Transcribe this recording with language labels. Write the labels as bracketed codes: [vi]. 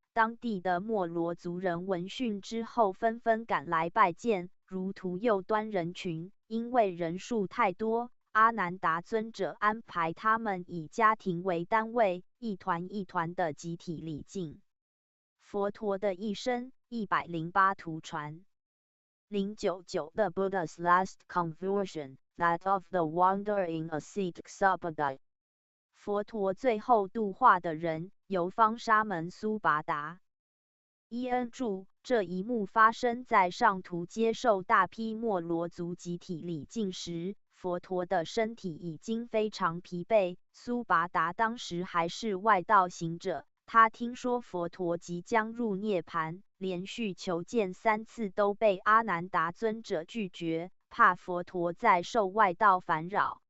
[zh] 当地的莫罗族人闻讯之后纷纷赶来拜见，如图右端人群，因为人数太多，阿难达尊者安排他们以家庭为单位，一团一团的集体礼敬。佛陀的一生108图传 [en] 099 The Buddha's last conversion, that of the wandering ascetic Subhadai。 [zh] 佛陀最后度化的人，游方沙门苏拔达。 EN 注，这一幕发生在上图接受大批莫罗族集体礼敬时，佛陀的身体已经非常疲惫。苏拔达当时还是外道行者，他听说佛陀即将入涅盘，连续求见3次都被阿难达尊者拒绝，怕佛陀再受外道烦扰。